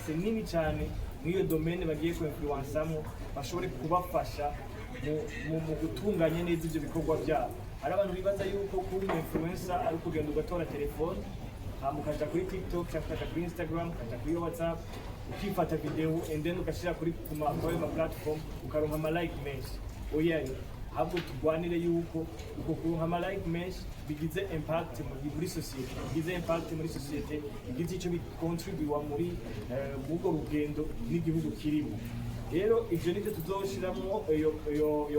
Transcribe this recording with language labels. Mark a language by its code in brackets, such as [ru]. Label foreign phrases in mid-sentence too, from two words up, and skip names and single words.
[rn] nini cyane n'iyo domaine bagiye kuinfluenceamo bashobore kubafasha mu gutunganya neza ivyo bikorwa byabo hari abantu bibaza yuko kuba influencer ari kugenda ugatora telefone ukaja kuri TikTok cyangwa kuri Instagram ukaja kuri WhatsApp ukifata video [en] and then [rn] ugashira kuri kuma platform ukaronka ama like menshi ahubwo turwanire yuko uko kuronka ama like menshi bigize impact muri society bigize icyo bicontribute muri ubwo rugendo n'igihugu kirimo rero ivyo nivyo tuzoshiramo iyo